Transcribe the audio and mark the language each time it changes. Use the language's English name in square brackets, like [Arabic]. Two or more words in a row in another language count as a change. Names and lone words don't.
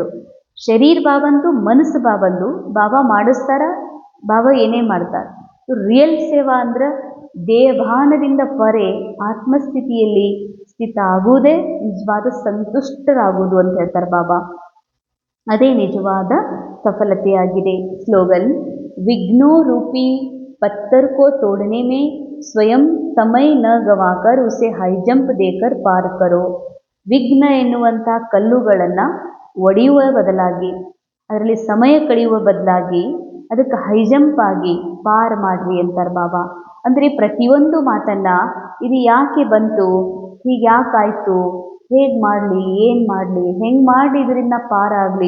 [Kannada] ಶರೀರ ಬಾಬಂದು, ಮನಸ್ಸು ಬಾಬಂದು. ಬಾಬಾ ಮಾಡಿಸ್ತಾರ, ಬಾಬಾ ಏನೇ ಮಾಡ್ತಾರೆ. ರಿಯಲ್ ಸೇವಾ ಅಂದ್ರೆ ದೇಹಭಾನದಿಂದ ಪರೆ ಆತ್ಮಸ್ಥಿತಿಯಲ್ಲಿ ಸ್ಥಿತ ಆಗುವುದೇ ನಿಜವಾದ ಸಂತುಷ್ಟರಾಗುವುದು ಅಂತ ಹೇಳ್ತಾರೆ ಬಾಬಾ. ಅದೇ ನಿಜವಾದ ಸಫಲತೆಯಾಗಿದೆ. ಸ್ಲೋಗನ್, [Hindi] विघ्नों रूपी पत्थर को तोड़ने में स्वयं समय न गवाकर उसे [English] high jump [Hindi] देकर पार करो. [Kannada] ವಿಘ್ನ ಎನ್ನುವಂಥ ಕಲ್ಲುಗಳನ್ನು ಒಡೆಯುವ ಬದಲಾಗಿ, ಅದರಲ್ಲಿ ಸಮಯ ಕಳೆಯುವ ಬದಲಾಗಿ ಅದಕ್ಕೆ [English] high jump [Kannada] ಆಗಿ ಪಾರ್ ಮಾಡ್ರಿ ಅಂತಾರೆ ಬಾಬಾ. ಅಂದರೆ ಪ್ರತಿಯೊಂದು ಮಾತನ್ನು ಇದು ಯಾಕೆ ಬಂತು, ಹೀಗೆ ಯಾಕಾಯಿತು, ಹೇಗೆ ಮಾಡಲಿ, ಏನು ಮಾಡಲಿ, ಹೆಂಗೆ ಮಾಡಿ ಇದರಿಂದ ಪಾರಾಗಲಿ.